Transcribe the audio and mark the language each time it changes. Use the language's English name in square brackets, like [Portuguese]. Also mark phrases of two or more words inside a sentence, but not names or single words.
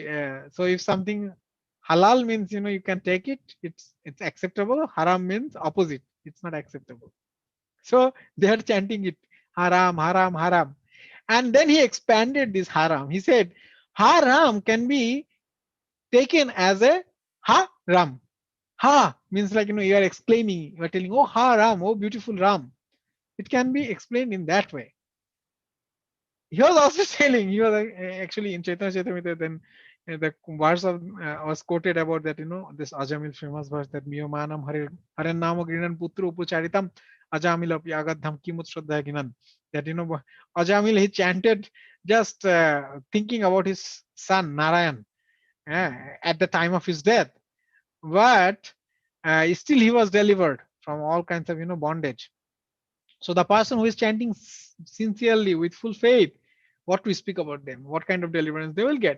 [English] So if something halal means you can take it, it's acceptable. Haram means opposite, it's not acceptable. So they are chanting it haram, haram, haram. And then he expanded this haram. He said, haram can be taken as a ha-ram. Ha means like, you are exclaiming, you are telling, oh, ha-ram, oh, beautiful Ram. It can be explained in that way. He was also telling, he was actually in Chaitanya Chaitamrita, then the verse of was quoted about that, this Ajamil famous verse that [Sanskrit] म्रियमाणो हरेर्नाम गृणन् पुत्रोपचारितम् अजामिलोऽप्यगाद्धाम किमुत श्रद्धया गृणन्. [English] That, Ajamil, he chanted just thinking about his son Narayan at the time of his death. But still he was delivered from all kinds of, bondage. So the person who is chanting sincerely with full faith, what we speak about them, what kind of deliverance they will get.